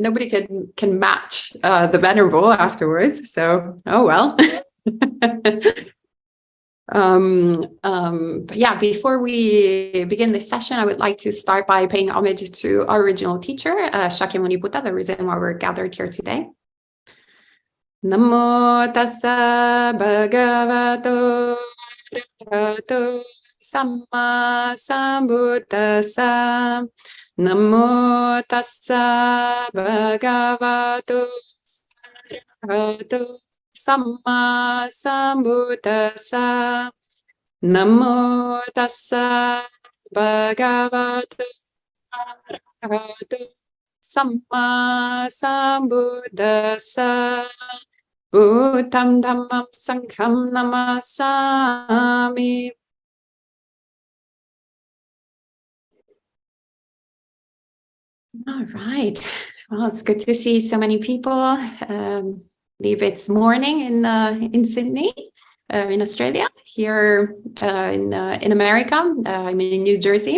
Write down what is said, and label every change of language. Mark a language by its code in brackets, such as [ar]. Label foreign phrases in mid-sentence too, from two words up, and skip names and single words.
[en] Nobody can match the Venerable afterwards. So, oh well. But yeah, before we begin this session, I would like to start by paying homage to our original teacher, Shakyamuni Buddha, the reason why we're gathered here today. [pi] Namo tassa bhagavato arahato samma sambuddhassa. Namo tassa bhagavato arahato samma sambuddhassa. Namo tassa bhagavato arahato samma sambuddhassa. Buddham dhammam sangham namasami. [en] All right. Well, it's good to see so many people. I believe it's morning in Sydney, in Australia. Here in America, I'm in New Jersey.